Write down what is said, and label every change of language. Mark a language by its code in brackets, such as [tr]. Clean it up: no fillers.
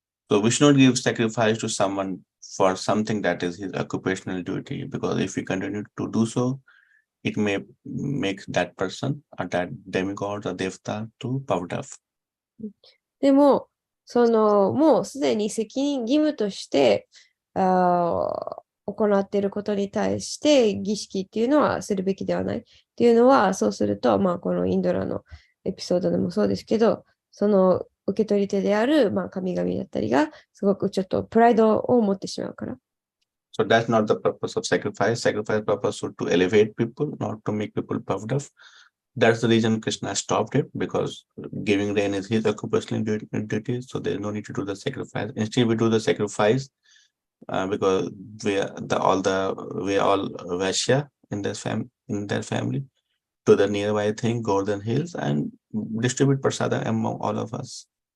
[en] So we should not give sacrifice to someone for something that is his occupational duty, because if we continue to do so, it may make that person or that demigod or devta to puffed up. [ja] でも、もうすでに責任義務として行っていることに対して儀式っていうのはするべきではない。っていうのは、そうすると、このインドラのエピソードでもそうですけど、その受け取り手である、神々だったりが、すごくちょっとプライドを持ってしまうから。 [en] So that's not the purpose of sacrifice. Sacrifice purpose is to elevate people, not to make people puffed up. That's the reason Krishna stopped it, because giving rain is his occupational duty. So there's no need to do the sacrifice. Instead, we do the sacrifice because we are all Vaishya in their family, to the nearby thing, Golden Hills, and distribute prasada among all of us.